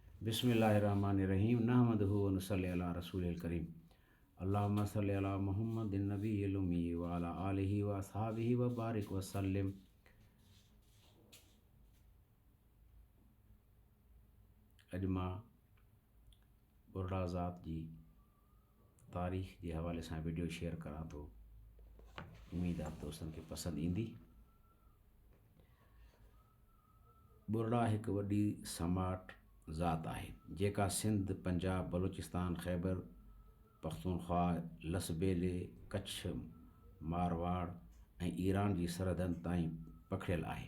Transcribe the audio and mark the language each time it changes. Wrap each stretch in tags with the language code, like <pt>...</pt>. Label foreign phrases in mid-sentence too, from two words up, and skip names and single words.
<ar>بسم الله الرحمن الرحيم نحمده ونصلي على رسوله الكريم اللهم صل على محمد النبي الأمي وعلى آله وأصحابه وبارك وسلم.</ar> <sd>अॼु मां बुर्रा ज़ात जी तारीख़ जे हवाले सां</sd> <en>video share</en> <sd>करां थो। उम्मीद आहे दोस्तनि खे पसंदि ईंदी। बुर्रा हिकु वॾी समाट ज़ात आहे जेका सिंध, पंजाब, बलूचिस्तान, ख़ैबर पख्तूनख्वा, लसबेले, कच्छ, मारवाड़ ऐं ईरान जी सरहदनि ताईं पखिड़ियल आहे।</sd>